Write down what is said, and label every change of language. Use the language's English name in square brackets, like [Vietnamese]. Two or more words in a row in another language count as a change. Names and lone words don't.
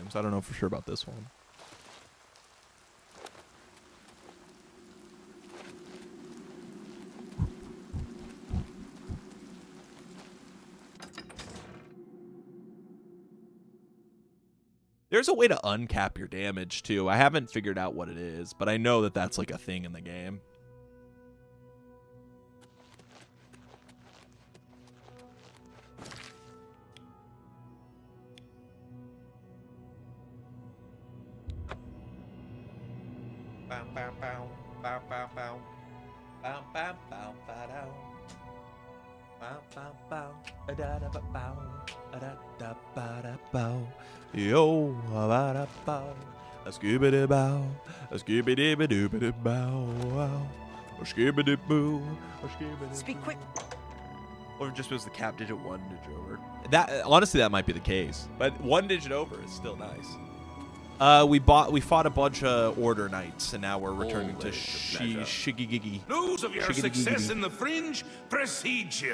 [English] I don't know for sure about this one. There's a way to uncap your damage, too. I haven't figured out what it is, but I know that that's like a thing in the game. Bow, bow, bow, bow, bow, bow. Bow, bow, bow, bow, bow. Bow, bow, bow. Da-da-da-ba-bow. Da-da-da-ba-da-bow. Yo, ba-da-bow. A skibidi-bow. A skibidi-ba-doo-ba-doo-bow. A skibidi-boo. A skibidi-boo. Speak quick. Or if it just was the cap digit 1 digit over. That honestly, that might be the case. But 1 digit over is still nice. We fought a bunch of Order Knights, and now we're returning to Shigigigi. News of your success in the Fringe precedes you.